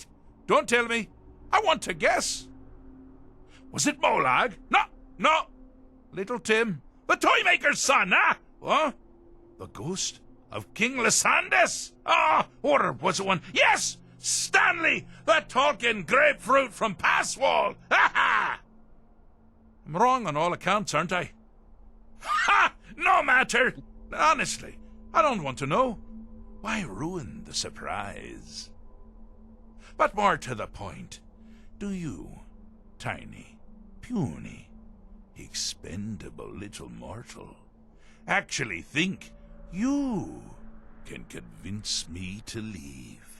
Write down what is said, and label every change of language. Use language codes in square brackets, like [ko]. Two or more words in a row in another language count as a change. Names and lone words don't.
[en] Don't tell me. I want to guess. Was it Molag? No. Little Tim, the Toymaker's son, huh? What? The ghost of King Lysandas? Or was it one? Yes! Stanley, the talking grapefruit from Passwall! Ha ha! I'm wrong on all accounts, aren't I? Ha! No matter! Honestly, I don't want to know. Why ruin the surprise? But more to the point, do you, tiny, puny, expendable little mortal, actually think you can convince me to leave?